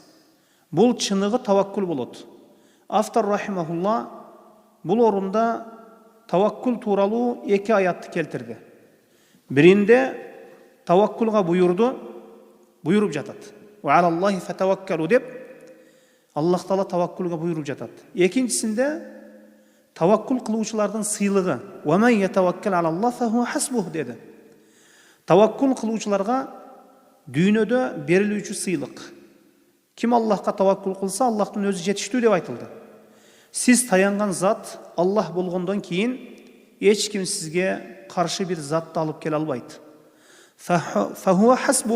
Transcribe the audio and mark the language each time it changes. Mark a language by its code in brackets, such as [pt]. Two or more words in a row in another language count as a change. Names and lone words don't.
[ky] Бул чыныгы таваккул болот. Автор рахимахулла бул орунда таваккул тууралуу эки аятты келтирди. Биринде таваккулга буйруп жатат. [ar] وعلى الله فتوكلوا [ky] деп Аллах Таала таваккулга буйруп жатат. Экинчисинде таваккул кылуучулардын сыйлыгы. [ar] ومن يتوكل على الله فهو حسبه деди. [ky] Таваккул кылуучуларга дүйнөдө берилүүчү сыйлык. Ким Аллахка таваккул кылса, Аллахтын өзү жетиштүү деп айтылды. Сиз таянган зат Аллах болгондон кийин эч ким сизге каршы бир затты алып келе албайт. [ar] فهو حسبه.